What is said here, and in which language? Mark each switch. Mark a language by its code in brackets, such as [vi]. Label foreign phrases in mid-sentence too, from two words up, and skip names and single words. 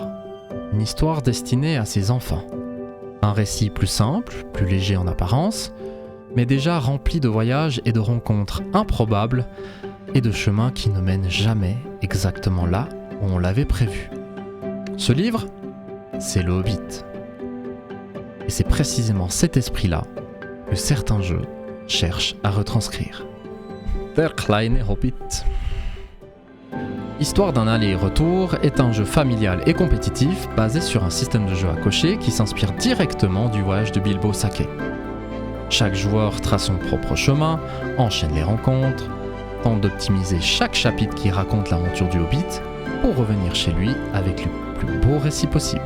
[fr] Une histoire destinée à ses enfants. Un récit plus simple, plus léger en apparence, mais déjà rempli de voyages et de rencontres improbables et de chemins qui ne mènent jamais exactement là où on l'avait prévu. Ce livre, c'est le Hobbit. Et c'est précisément cet esprit-là que certains jeux cherchent à retranscrire. Der kleine Hobbit. Histoire d'un aller-retour est un jeu familial et compétitif basé sur un système de jeu à cocher qui s'inspire directement du voyage de Bilbo Saquet. Chaque joueur trace son propre chemin, enchaîne les rencontres, tente d'optimiser chaque chapitre qui raconte l'aventure du Hobbit pour revenir chez lui avec le plus beau récit possible.